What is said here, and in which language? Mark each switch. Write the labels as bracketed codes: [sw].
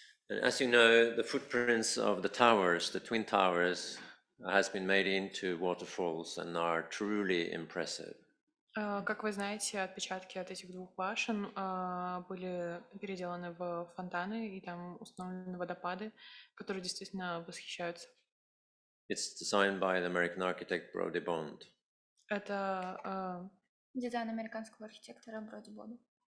[en] And as you know, the footprints of the towers, the twin towers, has been made into waterfalls and are truly impressive. [ru] Как вы знаете, отпечатки от этих двух башен были переделаны в фонтаны, и там установлены водопады, которые действительно восхищаются. [en] It's designed by the American architect Brody Bond. [ru] Это Дизайн американского архитектора Броди Бода.